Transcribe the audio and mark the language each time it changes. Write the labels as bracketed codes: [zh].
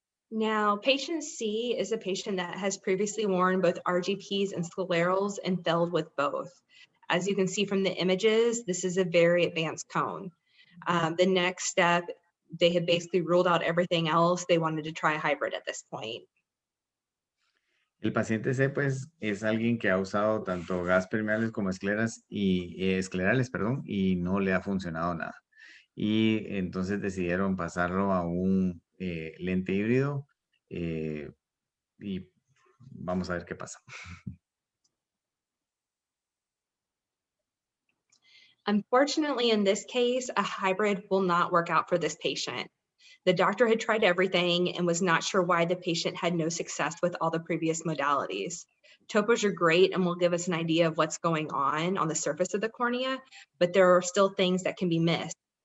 [en] Now, patient C is a patient that has previously worn both RGPs and sclerals and failed with both. As you can see from the images, this is a very advanced cone. The next step, they had basically ruled out everything else. They wanted to try a hybrid at this point. [es] El paciente C, pues, es alguien que ha usado tanto gas permeables como esclerales, perdón, y no le ha funcionado nada. Y entonces decidieron pasarlo a un lente híbrido y vamos a ver qué pasa. [en] Unfortunately, in this case, a hybrid will not work out for this patient. The doctor had tried everything and was not sure why the patient had no success with all the previous modalities. Topos are great and will give us an idea of what's going on the surface of the cornea, but there are still things that can be missed.